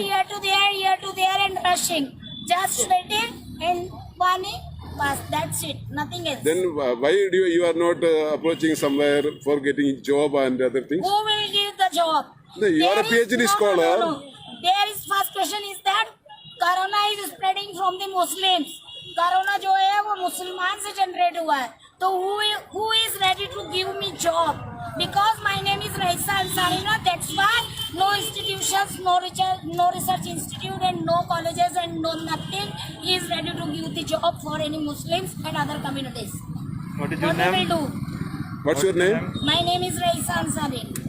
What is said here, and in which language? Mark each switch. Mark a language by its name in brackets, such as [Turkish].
[English] Here to there and rushing. Just sweating and burning. Bas, that's it. Nothing else. Then why you are not approaching somewhere for getting job and other things? Who will give the job? No, you are a PhD scholar. No. There is first situation is that corona is spreading from the Muslims. [Hindi] Corona जो है वो मुसलमान से generate हुआ है, तो [English] who is ready to give me job? Because my name is Raisa Ansari, that's why no institutions, no research institute and no colleges and no nothing is ready to give the job for any Muslims and other communities. What is your What name? we will do? What's your name? My name is Raisa Ansari.